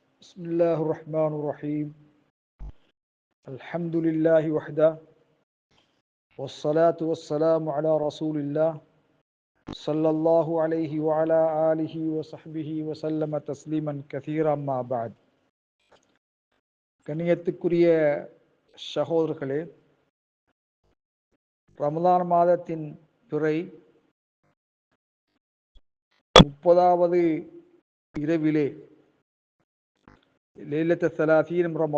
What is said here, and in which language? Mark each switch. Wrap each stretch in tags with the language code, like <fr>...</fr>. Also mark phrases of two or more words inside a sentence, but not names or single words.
<ar>بسم الله الرحمن الرحيم الحمد لله وحده والصلاة والسلام على رسول الله صلى الله عليه وعلى آله وصحبه وسلم تسليما كثيرا ما بعد.</ar> <ta>கண்ணியத்துக்குரிய சகோதரர்களே, ரமலான் மாதத்தின் பிறை 30வது இரவிலே</ta> <ar>ليلة الثلاثين</ar>